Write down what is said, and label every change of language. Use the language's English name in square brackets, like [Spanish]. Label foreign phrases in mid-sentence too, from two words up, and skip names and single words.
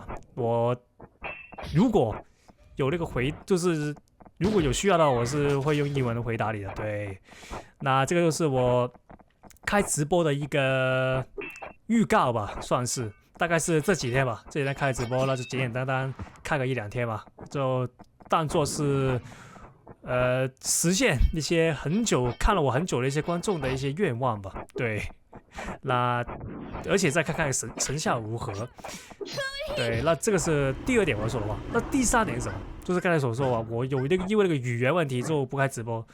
[Chinese] 我如果有那個就是如果有需要的話，我是會用英文回答你的。對，那這個就是我開直播的一個預告吧，算是大概是這幾天吧，這幾天開直播，那就簡簡單單開個1-2天吧，就當做是實現一些看了我很久的一些觀眾的一些願望吧。對，那而且再看看成效如何。對，那這個是第2點我要說的話。那第3點是什麼？就是剛才所說啊，我有因為那個語言問題就不開直播。